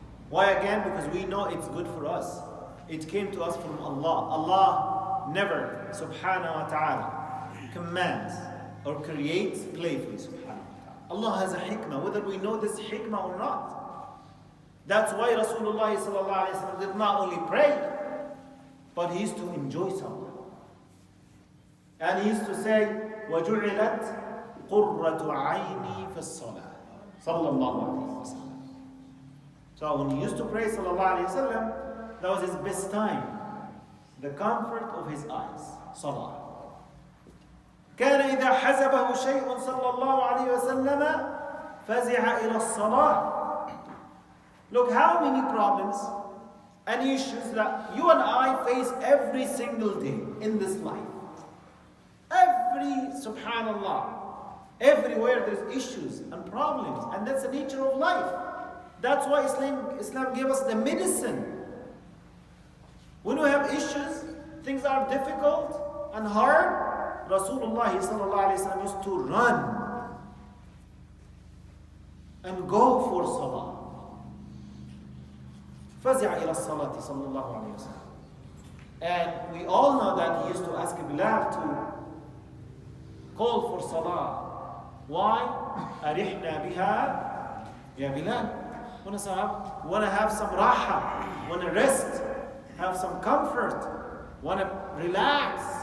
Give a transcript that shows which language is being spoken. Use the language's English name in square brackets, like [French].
[English] Why again? Because we know it's good for us. It came to us from Allah. Allah never, subhanahu wa ta'ala, commands or creates playfully, subhanahu wa ta'ala. Allah has a hikmah, whether we know this hikmah or not. That's why Rasulullah sallallahu alayhi wa sallam did not only pray, but he used to enjoy someone. And he used to say, [Arabic] وَجُعِلَتْ قُرَّةُ عَيْنِي فِي الصَّلَاةِ صلى الله عليه وسلم. [English] So when he used to pray sallallahu alayhi wa sallam, that was his best time. The comfort of his eyes. Salah. [Arabic] كان إذا حزبه شيء صلى الله عليه وسلم فزع إلى الصلاة. [English] Look how many problems and issues that you and I face every single day in this life. Subhanallah, everywhere there's issues and problems, and that's the nature of life. That's why Islam gave us the medicine. When we have issues, things are difficult and hard, Rasulullah sallallahu alayhi wa sallam used to run and go for salah. [Arabic] فزع إلى الصلاة صلى الله عليه وسلم. [English] And we all know that he used to ask Bilal to call for salah. Why? [Arabic] أرحنا بها يا بلال. [English] Want to have some raha, want to rest, have some comfort, want to relax.